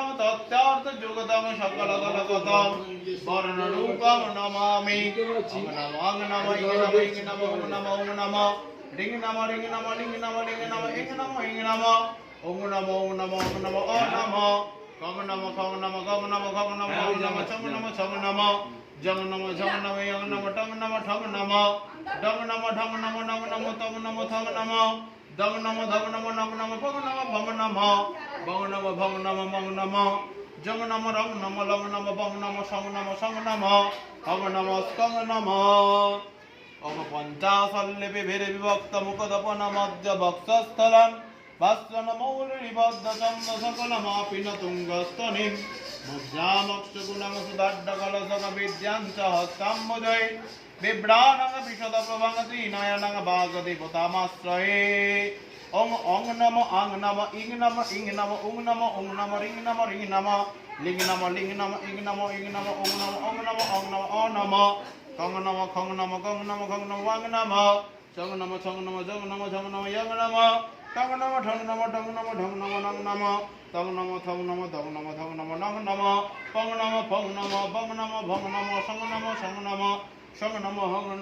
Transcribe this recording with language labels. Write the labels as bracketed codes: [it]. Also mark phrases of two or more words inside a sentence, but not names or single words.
[sa] তত্ত্বার্থ যুগদং সকল দলগতং বর্ণ রূপং নমামি ওং নমঃ ইং নমঃ ওং নমঃ ওং নমঃ রিং নমঃ রিং নমঃ লিং নমঃ লিং নমঃ ইং নমঃ ওং নমঃ ওং নমঃ ওং নমঃ ও নমঃ কং নমঃ খং নমঃ গং নমঃ খং নমঃ ওং নমঃ ছং নমঃ ছং নমঃ জং নমঃ ঝং নমঃ ইয়ং নমঃ টং নমঃ ঠং নমঃ ডং নমঃ ঢং নমঃ নং নমঃ তং নমঃ থং নমঃ দং নমঃ ধং নমঃ নং নমঃ ভং নমঃ ভং নমঃ বং নমঃ ভং নমঃ মং নমঃ জং নমঃ রং নমঃ লং নমঃ বং নমঃ সং নমঃ সং নমঃ হং নমঃ স্কং নমঃ ওং পঞ্চাশল্লিপি ভিরে বিভক্ত মুখদপন মধ্য বক্ষস্থলম ভাস্বন মৌলিবদ্ধ চন্দ সকলমাপি ন তুঙ্গস্তনিম মুদ্রামক্ষগুণং সুদাড্ডকলসক বিদ্যাঞ্চ হস্তাম্বুজৈ বিভ্রাণং বিশদ প্রভং ত্রিনয়নং বাগদেবতামাশ্রয়ে ওং অং নমঃ আং নমঃ ইং নমঃ ইং নমঃ উং নমঃ ওং নমঃ রিং নমঃ রিং নমঃ লিং নমঃ লিং নমঃ ইং নমঃ ইং নমঃ ওং নমঃ ওং নমঃ ওং নমঃ ও নমঃ কং নমঃ খং নমঃ গং নমঃ খং নমঃ ওয়াং নমঃ চং নমঃ ছং নমঃ জং নমঃ ঝং নমঃ ইয়ং নমঃ টং নমঃ ঠং নমঃ ডং নমঃ ঢং নমঃ নং নমঃ তং নমঃ থং নমঃ ধং নমঃ ধং নমঃ নং নমঃ পং নমঃ ফং নমঃ বং নমঃ ভং নমঃ সং নমঃ সং নমঃ সং নমঃ হং নমঃ